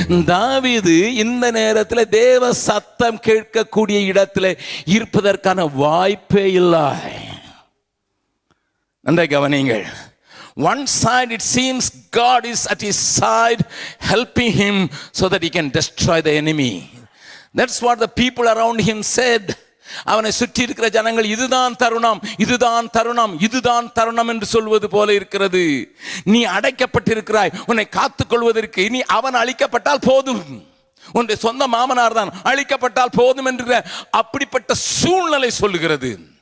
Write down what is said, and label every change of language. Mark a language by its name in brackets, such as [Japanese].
[Tamil] தாவீது இந்த நேரத்தில் தேவ சத்தம் கேட்கக்கூடிய இடத்துல இருப்பதற்கான வாய்ப்பே இல்லை. நன்றாக கவனியுங்கள். [English] One side it seems God is at his side helping him so that he can destroy the enemy. That's what the people around him said. [Tamil] அவனை சுற்றி இருக்கிற ஜனங்கள் இதுதான் தருணம், இதுதான் தருணம், இதுதான் தருணம் என்று சொல்வது போல இருக்கிறது. நீ அடைக்கப்பட்டிருக்கிறாய், உன்னை காத்துக் கொள்வதற்கு. இனி அவன் அழிக்கப்பட்டால் போதும், உன்னுடைய சொந்த மாமனார் தான் அழிக்கப்பட்டால் போதும் என்ற அப்படிப்பட்ட சூழ்நிலை சொல்லுகிறது.